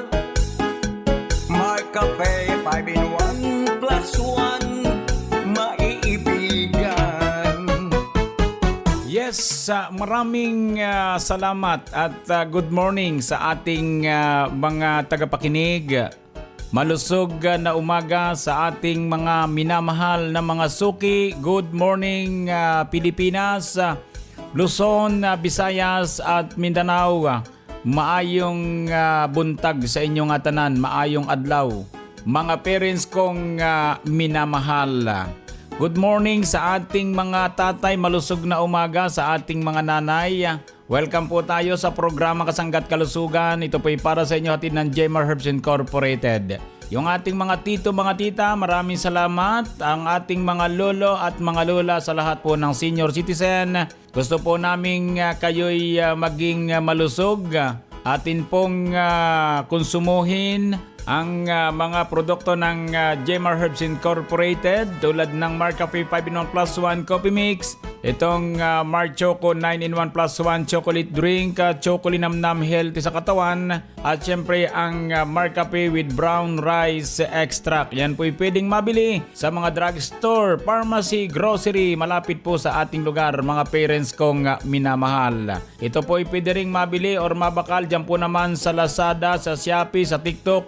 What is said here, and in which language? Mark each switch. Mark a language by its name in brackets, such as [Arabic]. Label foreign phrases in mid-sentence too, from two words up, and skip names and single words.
[Filipino] May kape, 5 in 1 plus 1, maiibigan. Yes, maraming salamat at [English] good morning [Filipino] sa ating mga tagapakinig. Malusog na umaga sa ating mga minamahal na mga suki. [English] Good morning [Filipino] Pilipinas, Luzon, Visayas at Mindanao. [Cebuano] Maayong buntag sa inyong tanan, maayong adlaw. [Filipino] Mga parents kong minamahal. [English] Good morning [Filipino] sa ating mga tatay, malusog na umaga sa ating mga nanay. Welcome po tayo sa programa Kasangga't Kalusugan. Ito po ay para sa inyo hatid ng Jemar Herbs Incorporated. Yung ating mga tito, mga tita, maraming salamat. Ang ating mga lolo at mga lola sa lahat po ng senior citizen. Gusto po naming kayo'y maging malusog. Atin pong konsumuhin ang mga produkto ng Jemar Herbs Incorporated tulad ng Marcafe 5-in-1 plus 1 Coffee Mix, itong Mar Choco 9-in-1 plus 1 [English] chocolate drink, [Filipino] Chocolinamnam healthy sa katawan, at syempre ang Marcafe with brown rice extract. Yan po'y pwedeng mabili sa mga drugstore, pharmacy, grocery, malapit po sa ating lugar, mga parents kong minamahal. Ito po'y pwede ring mabili or mabakal dyan po naman sa Lazada, sa Shopee, sa TikTok.